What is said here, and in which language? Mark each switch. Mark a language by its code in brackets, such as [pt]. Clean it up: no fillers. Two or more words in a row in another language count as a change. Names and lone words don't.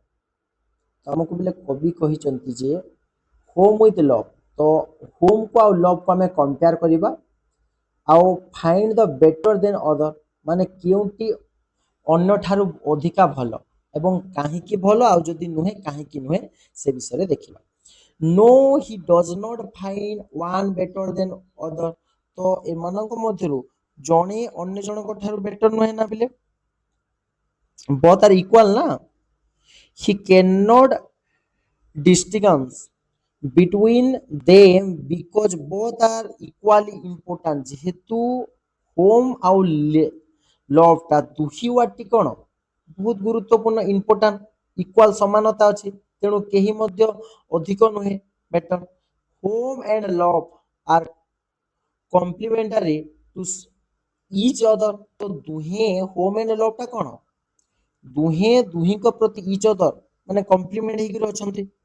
[or] ଆମକୁ ପିଲେ କବି କହିଛନ୍ତି ଯେ [en] home with love, [or] ତ ହୋମକୁ ଆଉ ଲଭ୍କୁ ଆମେ କମ୍ପେୟାର କରିବା, ଆଉ [en] find the better than other [or] ମାନେ କେଉଁଟି ଅନ୍ୟଠାରୁ ଅଧିକା ଭଲ ଏବଂ କାହିଁକି ଭଲ, ଆଉ ଯଦି ନୁହେଁ କାହିଁକି ନୁହେଁ ସେ ବିଷୟରେ ଦେଖିବା। [en] no he does not find one better than other, [or] ତ ଏମାନଙ୍କ ମଧ୍ୟରୁ ଜଣେ ଅନ୍ୟ ଜଣଙ୍କ ଠାରୁ ବେଟର ନୁହେଁ ନା ପିଲେ, [en] both are equal ନା। he cannot distinguish between them because both are equally important। [or] ଯେହେତୁ ହୋମ ଆଉ ଲଭ୍ ଟା ଦୁହି ୱାର୍ଡଟି କଣ ବହୁତ ଗୁରୁତ୍ୱପୂର୍ଣ୍ଣ, ଇମ୍ପୋର୍ଟାଣ୍ଟ, ଇକ୍ୱାଲ ସମାନତା ଅଛି, ତେଣୁ କେହି ମଧ୍ୟ ଅଧିକ ନୁହେଁ ବେଟର। [en] home and love are complementary to each other, [or] ତ ଦୁହେଁ [en] home and love [or] ଟା କଣ ଦୁହେଁ ଦୁହିଁଙ୍କ ପ୍ରତି [en] each other [or] ମାନେ କମ୍ପ୍ଲିମେଣ୍ଟ ହେଇକି ଅଛନ୍ତି।